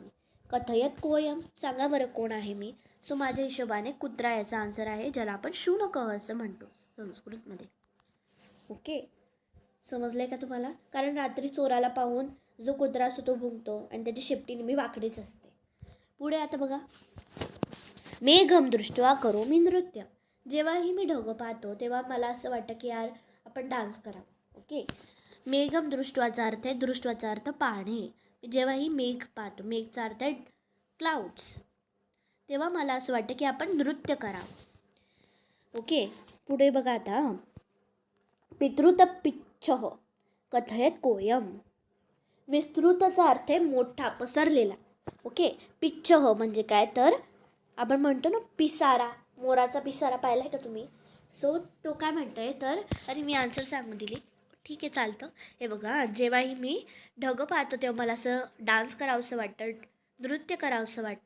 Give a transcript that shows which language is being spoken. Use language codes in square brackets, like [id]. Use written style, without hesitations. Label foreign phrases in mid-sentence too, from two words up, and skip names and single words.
[sa] कथयत कोयम, [mr] सांगा बरं कोण आहे मी. सो माझ्या हिशोबाने कुत्रा याचा आन्सर आहे, ज्याला आपण शुनकः असं म्हणतो संस्कृतमध्ये. ओके, समजलं आहे का तुम्हाला. कारण रात्री चोराला पाहून जो कुत्रा असतो तो भुंकतो आणि त्याची शेपटी नेहमी वाकडीच असते. पुढे आता बघा. [sa] मेघम दृष्ट्वा करोमि नृत्य, [mr] जेव्हाही मी ढग पाहतो तेव्हा मला असं वाटतं की यार आपण डान्स करावं. ओके, [sa] मेघम दृष्ट्वाचा [mr] अर्थ आहे, दृष्ट्वाचा अर्थ पाहणे. जेव्हाही मेघ पाहतो, मेघचा अर्थ आहे क्लाउड्स, तेव्हा मला असं वाटतं की आपण नृत्य करावं. ओके, पुढे बघा आता. [sa] पितृत पिच्छः कथयत कोयम, [mr] विस्तृतचा अर्थ आहे मोठा, पसरलेला. ओके, पिच्छः म्हणजे काय तर आपण म्हणतो ना पिसारा, मोराचा पिसारा पाहिला आहे का तुम्ही. सो तो काय म्हणतो आहे तर, अरे मी आन्सर सांगून दिली, ठीक आहे चालतं. हे बघा, जेव्हाही मी ढग पाहतो तेव्हा मला असं डान्स करावंसं वाटतं, नृत्य करावंसं वाटतं.